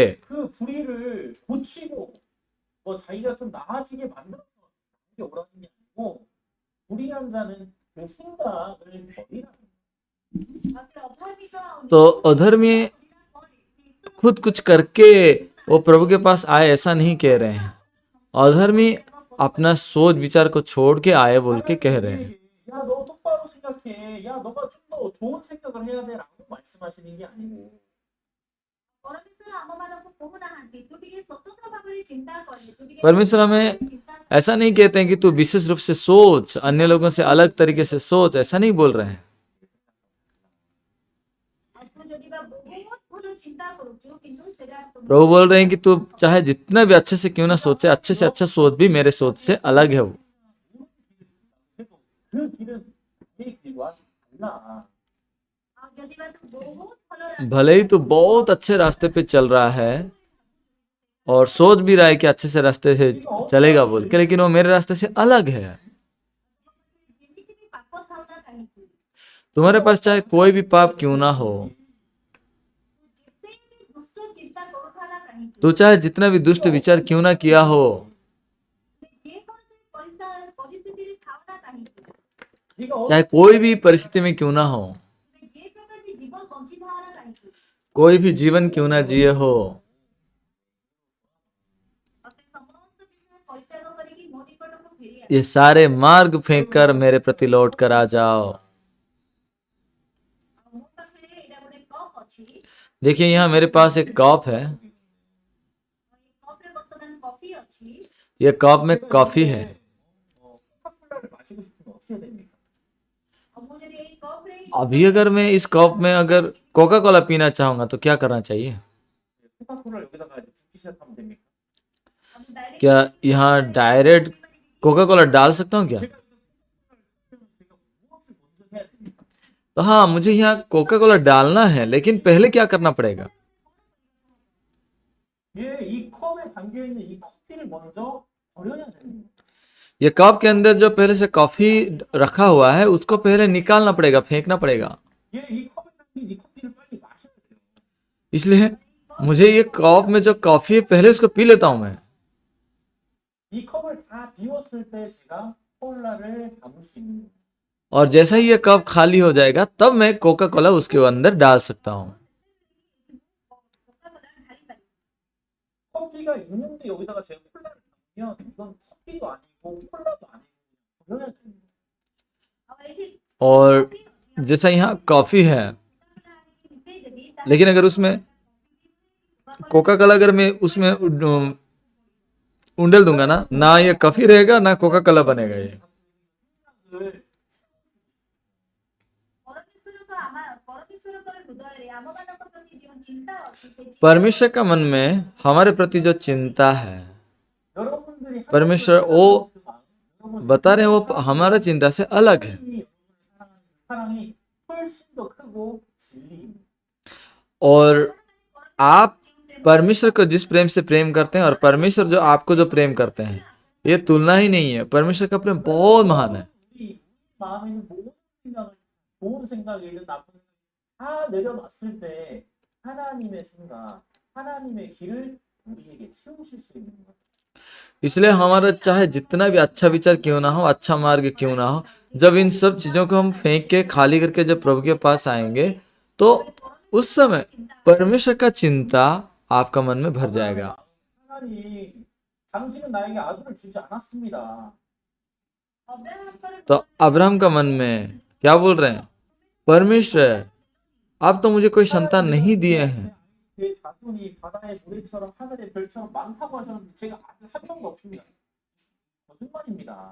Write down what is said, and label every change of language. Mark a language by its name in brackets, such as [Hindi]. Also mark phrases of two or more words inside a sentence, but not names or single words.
[Korean] 그 불의를 고치고 뭐 자기가 좀 나아지게 만들어서 나에게 오라는 게 아니고 불의한 자는 그 생각을 버리라는 [Hindi] तो अधर्मी खुद कुछ करके वो प्रभु के पास आए ऐसा नहीं कह रहे हैं। अधर्मी अपना सोच विचार को छोड़ के आए बोल के कह रहे हैं। [Korean] 야, 너 똑바로 생각해. 야, 너가 좀 더 좋은 생각을 해야 돼라고 말씀하시는 게 아니고 [Odia] ପରମେଶ୍ୱର ଆମମାନଙ୍କୁ କହୁନାହାନ୍ତି ତୁ ଟିକେ ସ୍ୱତନ୍ତ୍ର ଭାବରେ ଚିନ୍ତା କରେ, ତୁ ଟିକେ [Hindi] परमेश्वर हमें [Odia] ଚିନ୍ତା କରେ। [Hindi] ऐसा नहीं कहते हैं कि तू विशेष रूप से सोच, अन्य लोगों से अलग तरीके से सोच, ऐसा नहीं बोल रहे हैं। [Odia] ଆଉ ତୁ ଯଦି ବା ବହୁତ ଭଲ ଚିନ୍ତା କରୁଛୁ କିନ୍ତୁ ସେଟା [Hindi] प्रभु बोल रहे हैं कि तू चाहे जितना भी अच्छे से क्यों ना सोचे, अच्छे से अच्छा सोच भी मेरे सोच से अलग है वो। [Korean] 그 길은 내 길과 달라. [Odia] ଆଉ ଯଦି ବା ତୁ ବହୁତ ଭଲ [Hindi] भले ही तू बहुत अच्छे रास्ते पे चल रहा है और सोच भी रहा है कि अच्छे से रास्ते से चलेगा बोल के, लेकिन वो मेरे रास्ते से अलग है। [Odia] ଯେମିତି ବି ପାପ ଥାଉ ନା କାହିଁକି [Hindi] तुम्हारे पास चाहे कोई भी पाप क्यों ना हो, [Odia] ଯେତେ ବି ଦୁଷ୍ଟ ଚିନ୍ତା କରୁଥା ନା କାହିଁକି [Hindi] तू चाहे जितना भी दुष्ट विचार क्यों ना किया हो, [Odia] ତୁମେ ଯେକୌଣସି ପରିସ୍ଥିତିରେ ଥାଉ ନା କାହିଁକି [Korean] 네가 [Hindi] चाहे कोई भी परिस्थिति में क्यों ना हो, [Odia] ତୁମେ ଯେ ପ୍ରକାର ବି ଜୀବନ ବଞ୍ଚିଥାଅ ନା କାହିଁକି [Hindi] कोई भी जीवन क्यों ना जिए हो, [Odia] ଆଉ ସେ ସମସ୍ତ ଜିନିଷ ପରିତ୍ୟାଗ କରିକି ମୋ ନିକଟକୁ ଫେରି ଆସ। [Hindi] ये सारे मार्ग फेंक कर मेरे प्रति लौट कर आ जाओ। [Odia] ଆଉ ମୋ ପାଖରେ ଏଇଟା ଗୋଟେ କପ୍ ଅଛି, [Hindi] देखिए यहाँ मेरे पास एक कप है, [Odia] ଏଇ କପରେ ବର୍ତ୍ତମାନ କଫି ଅଛି। [Hindi] ये कप में कॉफी है। [Korean] 코카콜라를 마시고 싶으면 어떻게 해야 됩니까? [Odia] ଆଉ ମୁଁ ଯଦି ଏଇ କପରେ [Hindi] अभी अगर मैं इस कप में अगर कोका कोला पीना चाहूंगा तो क्या करना चाहिए? [Korean] 코카콜라를 여기다가 이제 붓기 시작하면 됩니까? [Odia] ଆଉ ମୁଁ direct [Hindi] क्या यहाँ डायरेक्ट कोका कोला डाल सकता हूँ क्या? [Korean] 제가 무엇을 먼저 해야 됩니까? [Hindi] तो हाँ, मुझे यहाँ कोका कोला डालना है, लेकिन पहले क्या करना पड़ेगा? [Korean] 이 컵에 담겨 있는 이 커피를 먼저 버려야 됩니다. [Hindi] ये कप के अंदर जो पहले से कॉफी रखा हुआ है उसको पहले निकालना पड़ेगा, फेंकना पड़ेगा। [Korean] 이 컵에 담긴 이 커피를 빨리 마셔야 돼요. [Hindi] इसलिए मुझे ये कप में जो कॉफी है पहले उसको पी लेता हूँ मैं। [Korean] 이 컵을 다 비웠을 때 제가 콜라를 담을 수 있는 거예요. [Hindi] और जैसा ही ये कप खाली हो जाएगा तब मैं कोका कोला उसके अंदर डाल सकता हूँ। [Odia] କୋକାକୋଲା를 ଢାଳିପାରିବି। [Korean] 커피가 있는데 여기다가 제가 콜라를 담으면 이건 커피도 아니고 콜라도 아니고 버려야 됩니다. [Odia] ଆଉ ଏଇଠି [Hindi] और [Odia] କଫି ଅଛି, [Hindi] जैसा यहाँ कॉफी है, [Odia] କୋକାକୋଲା ଆଣିକି ମିଶେଇଦେବି, ତାହେଲେ [Hindi] लेकिन अगर उसमें कोका कोला अगर मैं उसमें उंडेल दूंगा ना ये कॉफी रहेगा ना कोका कोला बनेगा ये। [Odia] ପରମେଶ୍ୱରଙ୍କର ହୃଦୟରେ ଆମମାନଙ୍କ ପ୍ରତି ଯେଉଁ ଚିନ୍ତା ଅଛି ସେ ଚିନ୍ତା [Hindi] परमेश्वर का मन में हमारे प्रति जो चिंता है, [Korean] 여러분들이 [Hindi] परमेश्वर वो बता रहे हैं वो हमारा चिंता से अलग है। [Korean] 사랑이 훨씬 더 크고 진리입니다. [Hindi] और आप परमेश्वर को जिस प्रेम से प्रेम करते हैं और परमेश्वर जो आपको जो प्रेम करते हैं, ये तुलना ही नहीं है। परमेश्वर का प्रेम बहुत महान है। [Korean] 우리 마음에 있는 모든 생각을 좋은 생각이든 나쁜 생각 다 내려놨을 때 하나님의 생각, 하나님의 길을 우리에게 채우실 수 있는 것. [Hindi] इसलिए हमारा चाहे जितना भी अच्छा विचार क्यों ना हो, अच्छा मार्ग क्यों ना हो, जब इन सब चीजों को हम फेंक के खाली करके जब प्रभु के पास आएंगे तो उस समय परमेश्वर का चिंता आपका मन में भर जाएगा। [Korean] 하나님, 당신은 나에게 아들을 주지 않았습니다. [Hindi] तो अब्राहम का मन में क्या बोल रहे हैं? परमेश्वर, आप तो मुझे कोई संतान नहीं दिए हैं। [Korean] 제 자손이 바다의 모래처럼 하늘의 별처럼 많다고 하셨는데 제가 아직 한 명도 없습니다. 거짓말입니다.